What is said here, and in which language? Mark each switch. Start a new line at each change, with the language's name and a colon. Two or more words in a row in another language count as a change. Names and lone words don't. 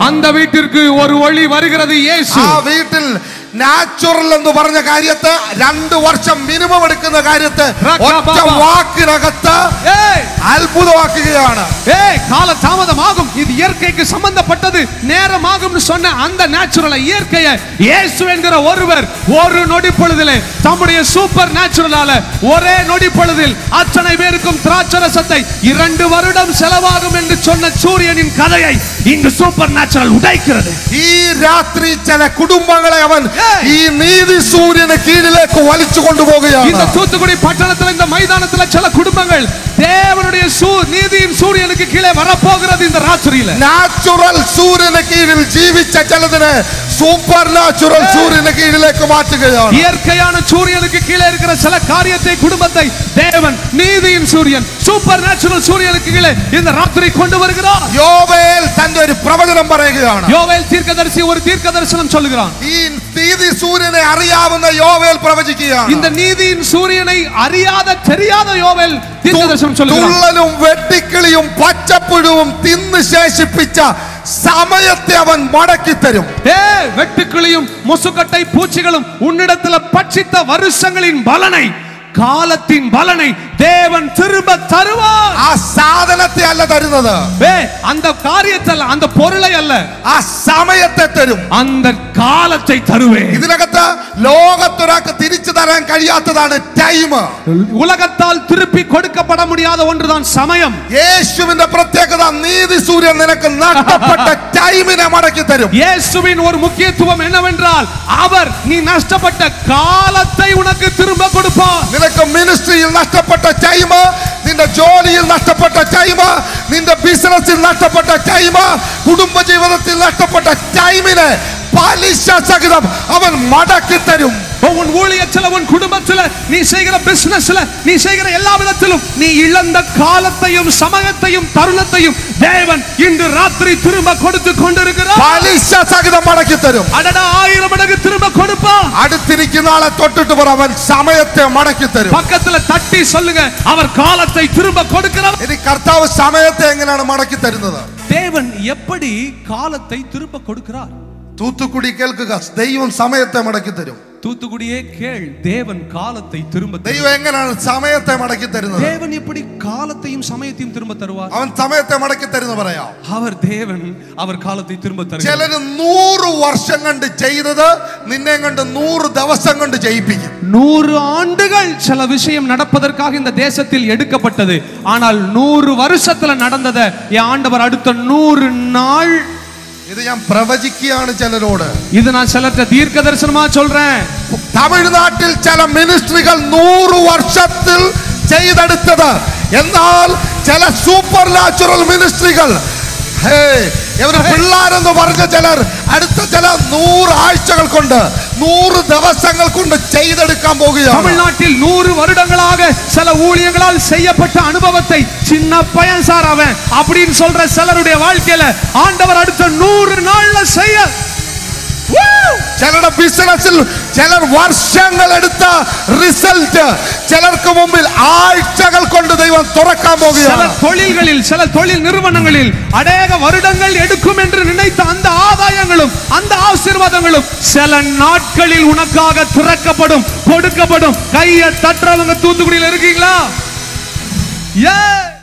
Tamil: அந்த வீட்டிற்கு ஒரு ஒளி வருகிறது. இயேசு
Malayalam: ആ വീട്ടിൽ നാച്ചുറൽ എന്ന് പറഞ്ഞ കാര്യത്തെ 2 വർഷം മിനിമം എടുക്കുന്ന കാര്യത്തെ ഒറ്റ വാക്കിനകത്ത് അത്ഭുതമാക്കുകയാണ്.
Tamil: கால தாமதமாகும், இது இயற்கைக்கு சம்பந்தப்பட்டது, நேரமாகும் சொன்ன அந்த நேச்சுரலை, இயற்கையை இயேசு என்கிற ஒருவர் ஒரு நொடி பொழுதிலே தம்முடைய
English: super naturalala
Tamil: ஒரே நொடி பொழுதில் அத்தனை பேருக்கும் திராட்சரசத்தை 2 வருடம் செலவாகும் என்று சொன்ன சூரியனின் கதையை இங்கு
English: super natural
Tamil: உடைக்கிறது.
Malayalam: ഈ രാത്രി ചില കുടുംബങ്ങളെ അവൻ ഈ നീതി സൂര്യന് കീഴിലേക്ക് വലിച്ചു കൊണ്ടുപോകുകയാണ്.
Tamil: இந்த தூத்துக்குடி பட்டணத்துல இந்த மைதானத்துல சில குடும்பங்கள் தேவனுடைய நீதியின் சூரியனுக்கு கீழே வரப்போகிறது. இந்த ராத்திரியில
Malayalam: നാച്ചുറൽ സൂര്യന് കീഴിൽ ജീവിച്ച ചിലതിനെ
English: super natural
Malayalam: സൂര്യന് കീഴിലേക്ക് മാറ്റുകയാണ്.
Tamil: இயற்கையான சூரியனுக்கு கீழே இருக்கிற சில காரியத்தை, குடும்பத்தை தேவன் நீதியின் சூரியன்,
English: super natural
Tamil: சூரியனுக்கு கீழே இந்த ராத்திரி கொண்டு வருகிறார்.
Malayalam: யோவேல் தന്റെ ഒരു പ്രവചനം പറയുകയാണ്.
Tamil: யோவேல் தீர்க்கதரிசி ஒரு தீர்க்கதரிசனம் சொல்லுகிறான்.
Malayalam: ഈ നീതി സൂര്യനെ അറിയാവുന്ന യോവേൽ പ്രവചിക്കുകയാണ്.
Tamil: இந்த நீதியின் சூரியனை அறியாத தெரியாத யோவேல் தீர்க்கதரிசனம் சொல்லுகிறான்.
Malayalam: തുള്ളലും വെട്ടിക്കിളിയും പച്ചപ്പുഴുവും തിന്ന് ശേഷിപ്പിച്ച സമയത്തെ അവൻ മടക്കി തരും.
Tamil: வெட்டுக்கிளியும் முசுக்கட்டை பூச்சிகளும் உன்னிடத்தில் பட்சித்த வருஷங்களின் பலனை, காலத்தின் பலனை தேவன் திரும்ப தருவார்.
Malayalam: ആ സാധനത്തെ അല്ല തരുന്നത്,
Tamil: அந்த காரியத்தை அல்ல, அந்த பொருளை அல்ல,
Malayalam: ആ സമയത്തെ തരും.
Tamil: அந்த കാലத்தை தருவேன்.
Malayalam: ഇതിനകത്ത് ലോകത്തൊരാൾക്ക് തിരിച്ചു തരാൻ കഴിയാത്തതാണ് ടൈം.
Tamil: உலகத்தால் திருப்பி கொடுக்கப்பட முடியாத ஒன்றுதான் சமயம்.
Malayalam: യേശുവിന്റെ പ്രത്യേകത, നീതി സൂര്യൻ നിനക്ക് നഷ്ടപ്പെട്ട ടൈമിനെ മടക്കി തരും.
Tamil: இயேசுவின் ஒரு முக்கியத்துவம் என்னவென்றால் அவர் நீ நஷ்டப்பட்ட காலத்தை உனக்கு திரும்ப கொடுப்பார்.
Malayalam: നിനക്ക് മിനിസ്ട്രിയിൽ നഷ്ടപ്പെട്ട ടൈം, നിന്റെ ജോലിയിൽ നഷ്ടപ്പെട്ട ടൈം, നിന്റെ ബിസിനസ്സിൽ നഷ്ടപ്പെട്ട ടൈം, കുടുംബജീവിതത്തിൽ നഷ്ടപ്പെട്ട ടൈമിനെ പലിശ സഹിതം അവൻ മടക്കി തരും.
Tamil: உன் ஊழியத்துல, உன் குடும்பத்துல, நீ செய்கிற பிசினஸ்ல, நீ செய்கிற எல்லா விதத்திலும் நீ இழந்த காலத்தையும் சமயத்தையும் தருணத்தையும் தேவன் இன்று ராத்திரி திரும்ப கொடுத்து கொண்டிருக்கிறார்.
Malayalam: പലിശ സഹിതം മടക്കി തരും.
Tamil: அடடா 1000 மடங்கு திரும்ப கொடுப்பார்.
Malayalam: അടുത്തിരിക്കുന്ന ആളെ തൊട്ടിട്ട് പറ, അവൻ സമയത്തെ മടക്കി തരും.
Tamil: பக்கத்துல தட்டி சொல்லுங்க, அவர் காலத்தை திரும்ப கொடுக்கிறார்.
Malayalam: ഇനി കർത്താവ് സമയത്തെ എങ്ങനെയാണ് മടക്കി തരുന്നത്?
Tamil: தேவன் எப்படி காலத்தை திரும்ப கொடுக்கிறார்?
Malayalam: തൂത്തുക്കുടി കേൾക്കുക, ദൈവം സമയത്തെ മടക്കി തരും.
Tamil: தூத்துக்குடியே கேள், தேவன் காலத்தை திரும்ப தருவார்.
Malayalam: ദൈവം എങ്ങനെയാണ് സമയത്തെ മടക്കി തരുന്നത്?
Tamil: தேவன் எப்படி காலத்தையும் சமயத்தையும் திரும்ப தருவார்?
Malayalam: അവൻ സമയത്തെ മടക്കി തരുന്ന പറയാം.
Tamil: அவர் കാലத்தை திரும்ப தருவார்.
Malayalam: ചിലര് 100 വർഷം കൊണ്ട് ചെയ്തത് നിന്നെ കൊണ്ട് 100 ദിവസം കൊണ്ട് ചെയ്യിപ്പിക്കും.
Tamil: 100 ஆண்டுகள் சில விஷயம் நடப்பதற்காக இந்த தேசத்தில் எடுக்கப்பட்டது. ஆனால் 100 வருஷத்துல நடந்ததை என் ஆண்டவர் அடுத்த 100 நாள்.
Malayalam: ഇത് ഞാൻ പ്രവചിക്കുകയാണ് ചിലരോട്.
Tamil: இது நான் சிலர்ட்ட தீர்க்க தரிசனமா சொல்றேன்.
Malayalam: തമിഴ്നാട്ടിൽ ചില മിനിസ്ട്രികൾ 100 വർഷത്തിൽ ചെയ്തെടുത്തത്, എന്നാൽ ചില
English: super natural
Malayalam: മിനിസ്ട്രികൾ, ഇവര് പിള്ളാരെന്ന് പറഞ്ഞ ചിലർ അടുത്ത ചില 100 ആഴ്ചകൾ കൊണ്ട് 100 ദിവസങ്ങൾ കൊണ്ട് ചെയ്തെടുക്കാൻ പോകുകയാണ്.
Tamil: தமிழ்நாட்டில் 100 வருடங்களாக சில ஊழியங்களால் செய்யப்பட்ட அனுபவத்தை சின்ன பையன் சார் அவன் அப்படின்னு சொல்ற சிலருடைய வாழ்க்கையில ஆண்டவர் அடுத்த 100 நாள்ல செய்ய.
Malayalam: ചിലരുടെ ബിസിനസ്സിൽ ചിലർ വർഷങ്ങൾ എടുത്ത റിസൾട്ട് ചിലർക്ക് മുമ്പിൽ ആഴ്ചകൾ കൊണ്ട് ദൈവം തുറക്കാൻ പോകുകയാണ്.
Tamil: சில தொழில்களில், சில தொழில் நிறுவனங்களில் அநேக வருடங்கள் எடுக்கும் என்று நினைத்த அந்த ஆதாயங்களும் அந்த ஆசீர்வாதங்களும் சில நாட்களில் உனக்காக திறக்கப்படும், கொடுக்கப்படும். கையை தட்டுறவங்க தூத்துக்குடியில் இருக்கீங்களா?